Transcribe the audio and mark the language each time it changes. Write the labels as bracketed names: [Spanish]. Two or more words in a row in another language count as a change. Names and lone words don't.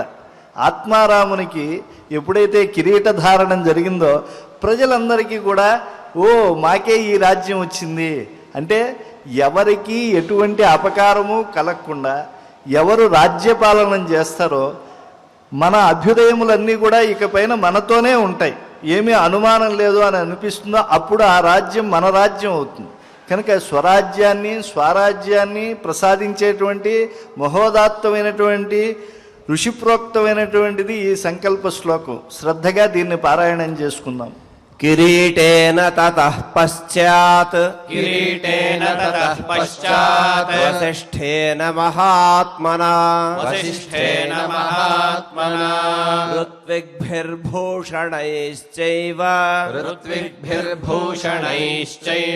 [Telugu] ఆత్మారామునికి ఎప్పుడైతే కిరీట ధారణం జరిగిందో ప్రజలందరికీ కూడా ఓ మాకే ఈ రాజ్యం వచ్చింది అంటే, ఎవరికి ఎటువంటి అపకారము కలగకుండా ఎవరు రాజ్యపాలనం చేస్తారో మన అభ్యుదయములన్నీ కూడా ఇకపైన మనతోనే ఉంటాయి, ఏమీ అనుమానం లేదు అని అనిపిస్తుందో అప్పుడు ఆ రాజ్యం మన రాజ్యం అవుతుంది. కనుక స్వరాజ్యాన్ని స్వరాజ్యాన్ని ప్రసాదించేటువంటి మహోదాత్తమైనటువంటి ఋషిప్రోక్తమైనటువంటిది ఈ సంకల్ప శ్లోకం. శ్రద్ధగా దీన్ని పారాయణం చేసుకుందాం. [Sanskrit] కిరీటేన తతః పశ్చాత్ किरीटेन ततः पश्चात् వసిష్ఠేన మహాత్మనా वसिष्ठेन महात्मना ఋత్విగ్భిర్భూషణైశ్చైవ ऋत्विग्भिर्भूषणैश्चैव